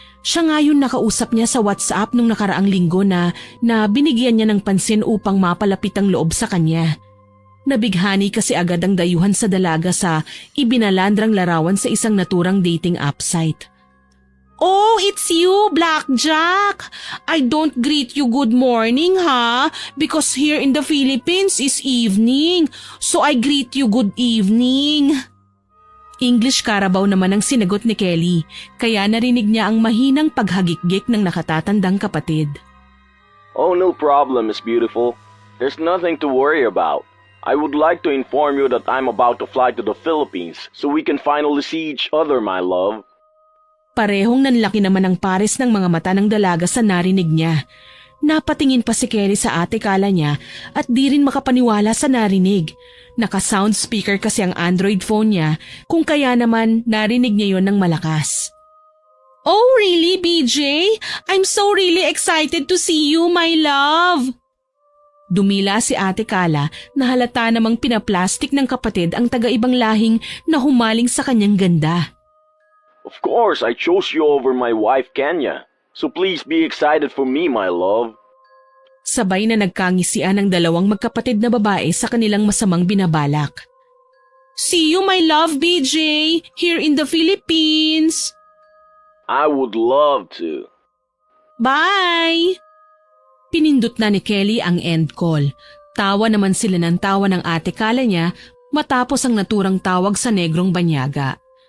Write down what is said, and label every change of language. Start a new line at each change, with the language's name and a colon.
Filipino: Siya nga yun nakausap niya sa WhatsApp nung nakaraang linggo na binigyan niya ng pansin upang mapalapit ang loob sa kanya. Nabighani kasi agad ang dayuhan sa dalaga sa ibinalandrang larawan sa isang naturang dating app site.
English: Oh, it's you, Blackjack! I don't greet you good morning, ha? Because here in the Philippines is evening, so I greet you good evening.
Filipino: English Carabao naman ang sinagot ni Kelly, kaya narinig niya ang mahinang paghagikgik ng nakatatandang kapatid.
English: Oh, no problem, Miss Beautiful. There's nothing to worry about. I would like to inform you that I'm about to fly to the Philippines so we can finally see each other, my love.
Filipino: Parehong nanlaki naman ang pares ng mga mata ng dalaga sa narinig niya. Napatingin pa si Kelly sa Ate Kala niya at di rin makapaniwala sa narinig. Naka-sound speaker kasi ang Android phone niya, kung kaya naman narinig niya yon ng malakas.
English: Oh really, BJ? I'm so really excited to see you, my love!
Filipino: Dumila si Ate Kala na halata namang pinaplastik ng kapatid ang taga-ibang lahing na humaling sa kanyang ganda.
English: Of course, I chose you over my wife, Kenya. So please be excited for me, my love.
Filipino: Sabay na nagkangisian ang dalawang magkapatid na babae sa kanilang masamang binabalak.
English: See you, my love, BJ, here in the Philippines. I would love to. Bye!
Filipino: Pinindot na ni Kelly ang end call. Tawa naman sila ng tawa ng Ate Kala niya matapos ang naturang tawag sa negrong banyaga.